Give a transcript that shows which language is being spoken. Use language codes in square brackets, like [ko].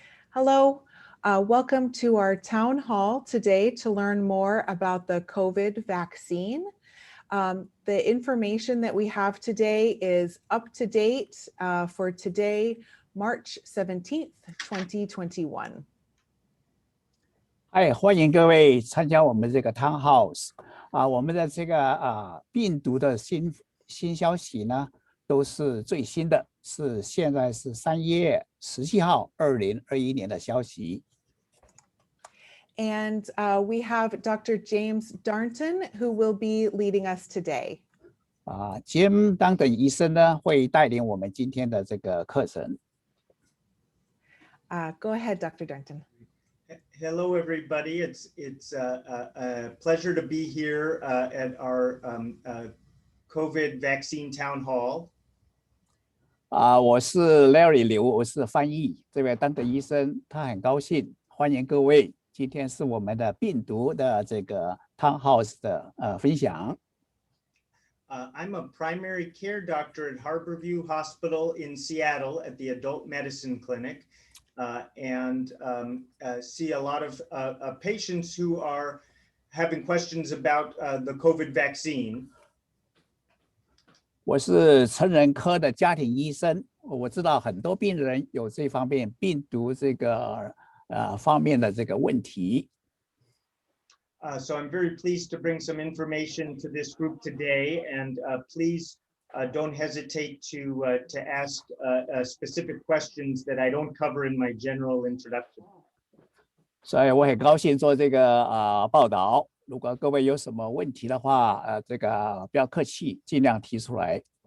[en] Hello, welcome to our town hall today to learn more about the COVID vaccine. The information that we have today is up to date for today, March 17th, 2021. [zh] 欢迎各位参加我们这个 [en] Town House [zh] 我们的这个病毒的新消息呢，都是最新的，现在是3月17号2021年的消息。 [en] And we have Dr. James Darnton, who will be leading us today. [zh] Jim Darnton 医生呢，会带领我们今天的这个课程。 [en] Go ahead, Dr. Darnton. Hello, everybody. It's a pleasure to be here at our COVID vaccine town hall. [zh] 我是 Larry 刘，我是翻译。这位Darnton医生，他很高兴欢迎各位。今天是我们的病毒的这个 [en] Town House [zh] 的分享。 [en] I'm a primary care doctor at Harborview Hospital in Seattle at the Adult Medicine Clinic. And see a lot of patients who are having questions about the COVID vaccine. [zh] 我是成人科的家庭医生，我知道很多病人有这方面病毒这个方面的这个问题。 [en] So I'm very pleased to bring some information to this group today, and please don't hesitate to ask specific questions that I don't cover in my general introduction. [zh] 所以我很高興做這個報道。如果各位有什麼問題的話，這個不要客氣，盡量提出來。